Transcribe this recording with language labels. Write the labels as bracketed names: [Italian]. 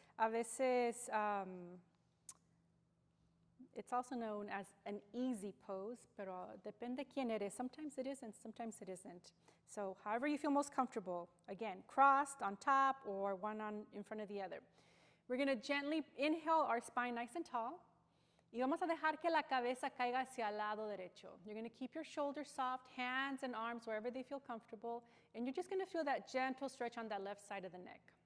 [Spanish] A veces, [English] it's also known as an easy pose, [Spanish] pero depende quién eres. [English] Sometimes it is and sometimes it isn't. So however you feel most comfortable. Again, crossed on top or one in front of the other. We're going to gently inhale our spine nice and tall. [Spanish] Y vamos a dejar que la cabeza caiga hacia el lado derecho. [English] You're going to keep your shoulders soft, hands and arms wherever they feel comfortable. And you're just going to feel that gentle stretch on that left side of the neck.